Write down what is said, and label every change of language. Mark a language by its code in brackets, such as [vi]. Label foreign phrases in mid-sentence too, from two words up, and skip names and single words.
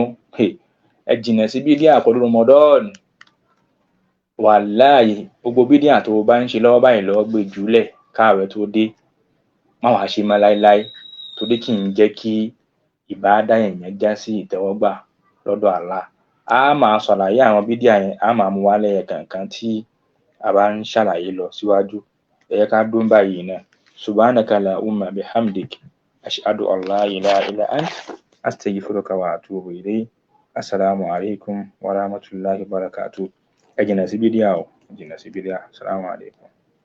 [yo] Ẹ jìnnà sí bídíà pẹ̀lú Ramadan. Wàláhì gbogbo bídíà tó bá ń ṣe lọ́wọ́ báyìí lọ́wọ́ gbé jùlẹ̀ káàwẹ̀ tó dé, má wàá ṣe mọ́ láéláé, torí kì í jẹ́ kí ìbádà èèyàn já sí ìtẹ́wọ́gbà lọ́dọ̀ Allah. A máa ṣàlàyé àwọn bídíà yẹn, a máa mú wálẹ̀ kankan tí a bá ń ṣàlàyé lọ síwájú. Ẹ jẹ́ ká dún báyìí náà. [ar] سبحانك اللهم وبحمدك أشهد أن لا إله إلا أنت أستغفرك وأتوب إليك. السلام عليكم ورحمة الله وبركاته. [yo] Ẹ jìnnà sí bídíà o, ẹ jìnnà sí bídíà. [ar] السلام عليكم.